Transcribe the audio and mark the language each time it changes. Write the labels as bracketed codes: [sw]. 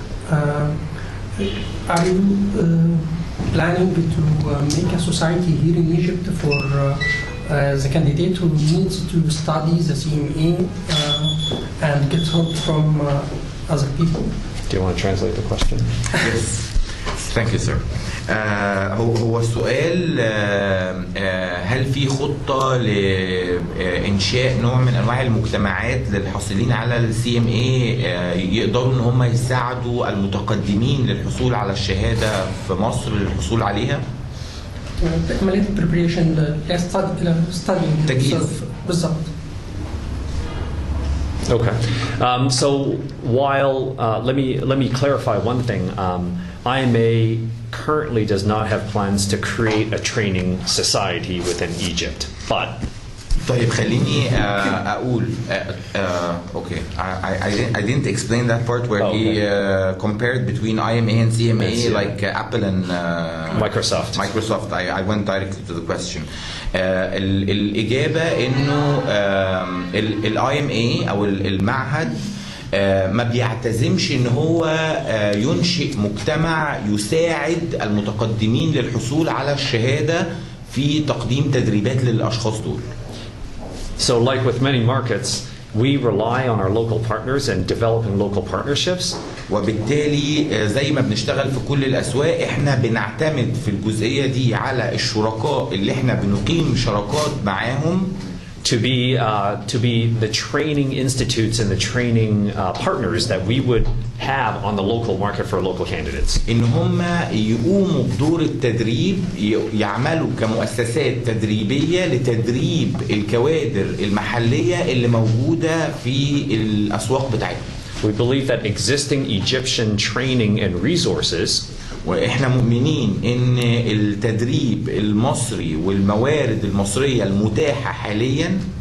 [en] Are you planning to make a society here in Egypt for the candidate who needs to study the CMA and get help from other people? Do you want to translate the question? Yes. Thank you, sir. [ar] هو السؤال هل في خطة لإنشاء نوع من أنواع المجتمعات للحاصلين على السي ام اي يقدروا إن هم يساعدوا المتقدمين للحصول على الشهادة في مصر للحصول عليها؟ عملية [en] preparation studying [ar] بالضبط. [en] Okay. So while let me clarify one thing. IMA currently does not have plans to create a training society within Egypt, but [ar] طيب خليني أقول [en] okay I didn't explain that part where he compared between IMA and CMA like Apple and Microsoft. I went directly to the question. [ar] الإجابة إنه ال IMA أو المعهد ما بيعتزمش ان هو ينشئ مجتمع يساعد المتقدمين للحصول على الشهادة في تقديم تدريبات للأشخاص دول. [en] So like with many markets, we rely on our local partners and developing local partnerships. [ar] وبالتالي زي ما بنشتغل في كل الأسواق احنا بنعتمد في الجزئية دي على الشركاء اللي احنا بنقيم شراكات معاهم [en] to be the training institutes and the training partners that we would have on the local market for local candidates. [ar] إن هم يقوموا بدور التدريب يعملوا كمؤسسات تدريبية لتدريب الكوادر المحلية اللي موجودة في الأسواق بتاعتهم. [en] We believe that existing Egyptian training and resources [ar] واحنا مؤمنين ان التدريب المصري والموارد المصرية المتاحة حاليا